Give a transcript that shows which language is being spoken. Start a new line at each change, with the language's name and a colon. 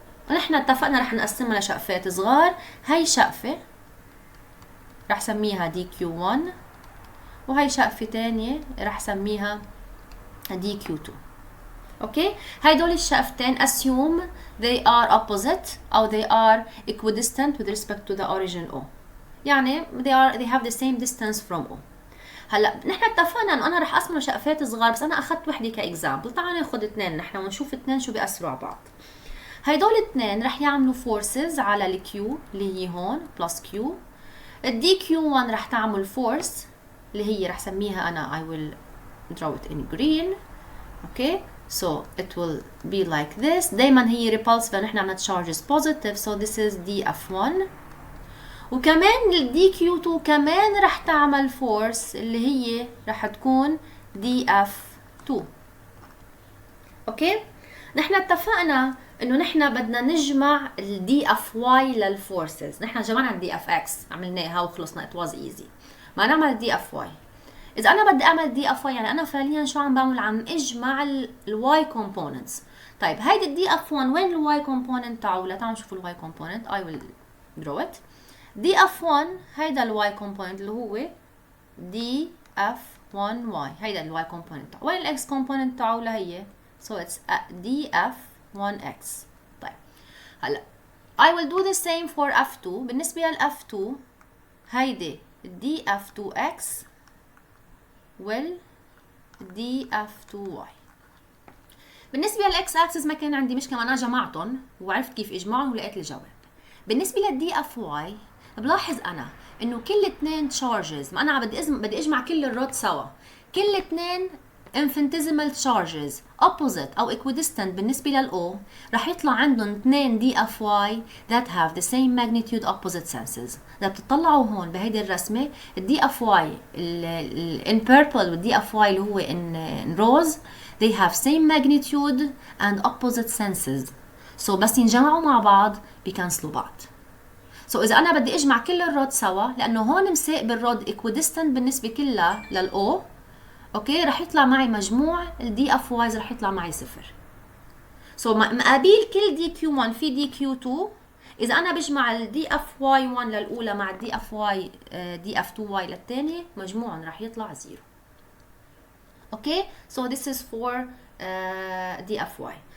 Arabic: ونحن اتفقنا رح نقسمها لشقفات صغار. هاي شقفه رح سميها dq1 وهي شقفه تانية رح سميها dq2. اوكي، هيدول الشقفتين
English: assume they are opposite
Arabic: او
English: they are equidistant with respect to the origin O.
Arabic: يعني
English: they have the same distance from O.
Arabic: هلا نحن اتفقنا انه انا رح اقسمه شقفات صغار، بس انا اخذت وحده كاكزامبل. تعالوا ناخذ اثنين نحن ونشوف اثنين شو بيأثروا على بعض. هيدول الاثنين رح يعملوا forces على الكيو اللي هي هون بلس كيو. الدي كيو 1 رح تعمل force اللي هي رح سميها انا
English: I will draw it in green. Okay, so it will be like this.
Arabic: دايما هي
English: repulsive
Arabic: فنحن عملنا
English: charges positive, so this is df1.
Arabic: وكمان ال dq2 كمان رح تعمل force اللي هي رح تكون df2. اوكي، نحن اتفقنا انه نحن بدنا نجمع ال dfy للفورسز. نحن جمعنا ال dfx عملناها وخلصنا،
English: it was easy.
Arabic: ما نعمل dfy. اذا انا بدي اعمل dfy يعني انا فعليا شو عم بعمل؟ عم اجمع ال y components. طيب هيدي ال df1 وين ال y component تاعولها؟ تعالوا نشوف ال y component.
English: I will draw it.
Arabic: df1 هيدا ال y component اللي هو df1y. هيدا ال y component. وين ال x component تاعولها هي؟
English: so it's df1x.
Arabic: طيب هلا
English: I will do the same for f2.
Arabic: بالنسبة لل f2 هيدي df2x وال df2y. بالنسبة لل x axis ما كان عندي مشكلة، أنا جمعتهم وعرفت كيف اجمعهم ولقيت الجواب. بالنسبة لل dfy بلاحظ أنا إنه كل اثنين charges، ما أنا بدي اجمع كل الرود سوا، كل اثنين infinitesimal charges opposite أو equidistant بالنسبة للO رح يطلع عندهم 2 dfy
English: that have the same magnitude opposite senses.
Arabic: إذا بتطلعوا هون بهيدي الرسمة ال dfy in purple وال dfy اللي هو in rose
English: they have same magnitude and opposite senses.
Arabic: so بس ينجمعوا مع بعض بيكنسلوا بعض. so إذا أنا بدي أجمع كل الرود سوا لأنه هون مساق بالرود equidistant بالنسبة كلها للO، اوكي، رح يطلع معي مجموع ال dfy's رح يطلع معي 0. so مقابل كل dq1 في dq2 اذا انا بجمع ال dfy1 للاولى مع ال df2y للثانيه مجموعهم رح يطلع 0.
English: Okay, so this is for dfy.